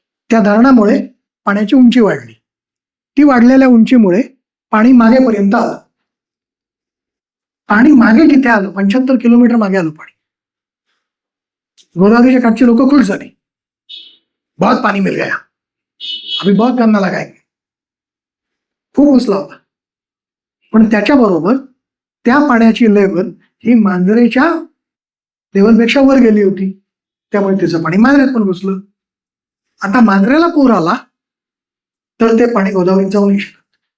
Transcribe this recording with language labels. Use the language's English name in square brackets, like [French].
[Marathi] त्या धरणामुळे पाण्याची उंची वाढली. ती वाढलेल्या उंचीमुळे पाणी मागेपर्यंत आलं. पाणी मागे किती आलं? 75 किलोमीटर मागे आलं पाणी. गोदावरीच्या काठची लोक खुश झाली. [Hindi] बहुत पाणी मिल गया, अभी बहुत गन्ना लगाएंगे. [Marathi] खूप उचला होता. पण त्याच्याबरोबर त्या पाण्याची लेवल ही मांजरेच्या लेवलपेक्षा वर गेली होती. त्यामुळे तिचं पाणी मांजऱ्यात पण घुसलं. आता मांजऱ्याला पूर आला तर ते पाणी गोदावरीत जाऊ नाही शकत.